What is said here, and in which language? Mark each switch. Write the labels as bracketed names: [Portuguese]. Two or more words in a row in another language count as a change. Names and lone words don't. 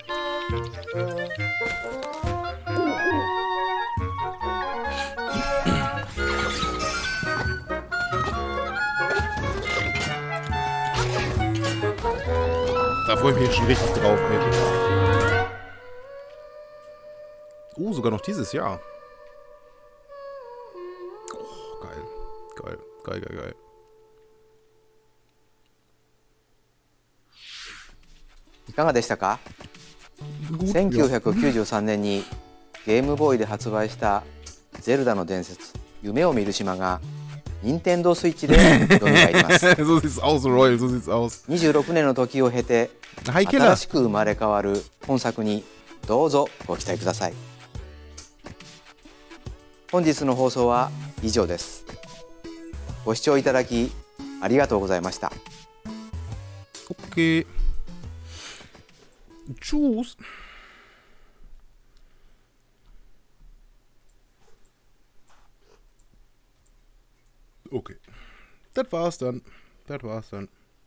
[German] Da freue ich mich schon richtig drauf. Ey. Sogar noch dieses Jahr. Oh, geil. Geil, geil, geil, geil. [Japanese] いかがでしたか？1993年にゲームボーイで発売した「ゼルダの伝説夢を見る島」が任天堂スイッチで蘇ります。 [German] So sieht's aus, Royal, so sieht's aus. [Japanese] 26 年の時を経て新しく生まれ変わる本作にどうぞご期待ください。本日の放送は以上です。ご視聴いただきありがとうございました。 [German] Okay. Tschüss. Okay. Das war's dann.